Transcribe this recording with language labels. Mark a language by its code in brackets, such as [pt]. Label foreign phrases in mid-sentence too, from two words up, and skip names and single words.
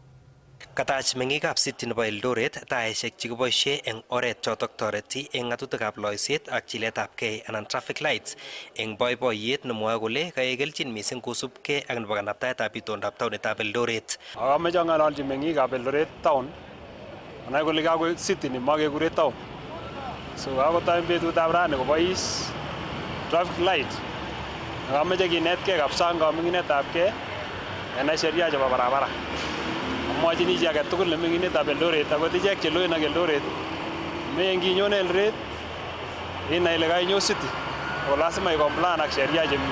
[kln] Katach meng'ikab city nebo Eldoret taisiek chekiboisie eng oret chotok toreti eng ng'atutikab loiset ak chiletabgei anan traffic lights eng boiboiyet nemwoe kole kaekelchin mising kosubkei ak nebo kanaptaetab itondab taonitab Eldoret. Ameche ang'ololchi meng'ikab Eldoret town anai kole kakoek city nemakekure town. So kakotoi betutab rani kobois traffic light. Ameche kinetkei kabisa eng kaming'inetabgei enai sheria chebo barabara. Amwachini chi age tugul neming'inetab Eldoret akot ichek cheloen ak Eldoret menginyone Eldoret inai ile kainyo city ako lazima ikomplan ak sheria chemi.